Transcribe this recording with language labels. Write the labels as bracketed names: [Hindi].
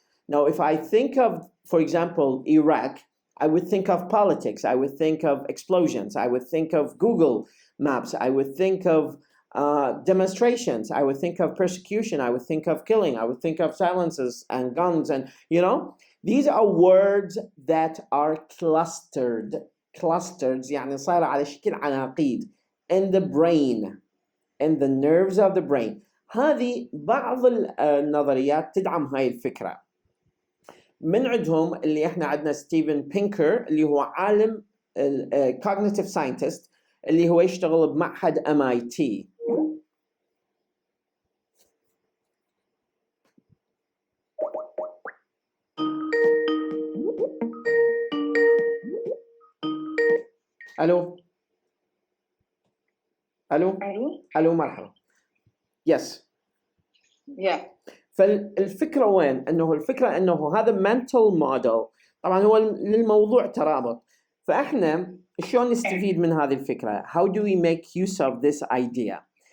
[English] Now if I think of, for example, Iraq, I would think of politics, I would think of explosions, I would think of Google Maps, I would think of demonstrations, I would think of persecution, I would think of killing, I would think of silences and guns, and these are words that are clustered [Arabic] يعني صار على شكل عناقيد [English] in the brain, in the nerves of the brain. [Arabic] هذه بعض النظريات تدعم هاي الفكرة. من عندهم اللي احنا عندنا ستيفن بينكر اللي هو عالم [English] cognitive scientist [Arabic] اللي هو يشتغل بمعهد MIT. الو مرحبا. يس. فالفكرة وين؟ الفكرة انه هذا [English] mental model [Arabic] طبعا هو للموضوع ترابط. فاحنا شلون نستفيد من هذه الفكرة؟ [English] How do we make use of this idea?